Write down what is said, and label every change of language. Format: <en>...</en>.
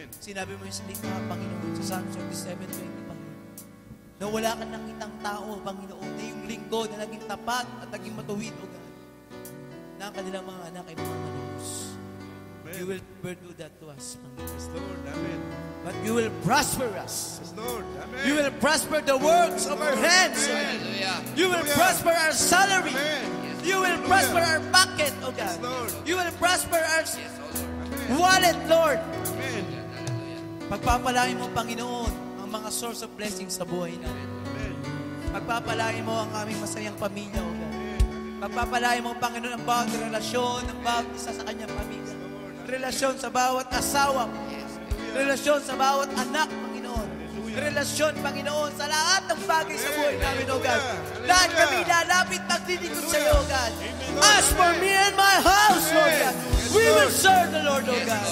<tl>Sinabi mo yung salita, Panginoon, sa Psalm 37:20, Panginoon, na wala kang nakitang tao, Panginoon, na yung lingkod na naging tapat at naging matuwid, O God, na ang kanilang mga anak ay mga manubos.</tl> <en>You will never do that to us, Panginoon. Yes, Lord. Amen. But you will prosper us. Yes, Lord. Amen. You will prosper the works of our hands. You will prosper our salary. Amen. You will prosper our bucket, O God. Yes, Lord. You will prosper our wallet, Lord. Amen.</en> <tl>Pagpapalain mo, Panginoon, ang mga</tl> <en>source of blessing</en> <tl>sa buhay namin.</tl> <en>Amen.</en> <tl>Pagpapalain mo ang aming masayang pamilya, O God. Pagpapalain mo, Panginoon, ang bawat relasyon ng bawat isa sa kanyang pamilya. Relasyon sa bawat asawa, relasyon sa bawat anak, Panginoon. Relasyon, Panginoon, sa lahat ng bagay sa buhay namin, O God. Lahat kami lalapit magdinikod sa iyo, O God.</tl> <en>As for me and my house, Lord God, we will serve the Lord, O God.</en>